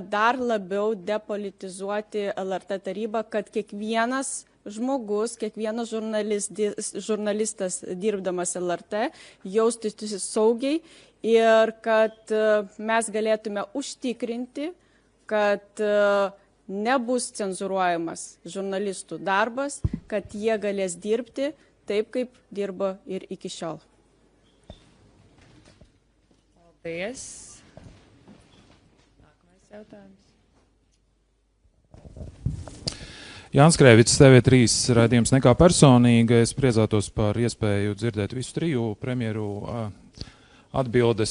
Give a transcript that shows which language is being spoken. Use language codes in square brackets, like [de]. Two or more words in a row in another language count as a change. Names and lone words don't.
[lt] dar labiau depolitizuoti LRT tarybą, kad kiekvienas žmogus, kiekvienas žurnalistas dirbdamas LRT jaustųsi saugiai ir kad mes galėtume užtikrinti, kad nebus cenzuruojamas žurnalistų darbas, kad jie galės dirbti taip, kaip dirba ir iki šiol. [lv] Paldies. Nākamais jautājums. Jānis Krēvits, TV3 raidījums Nekā personīga. Es priecātos par iespēju dzirdēt visu triju premjeru atbildes.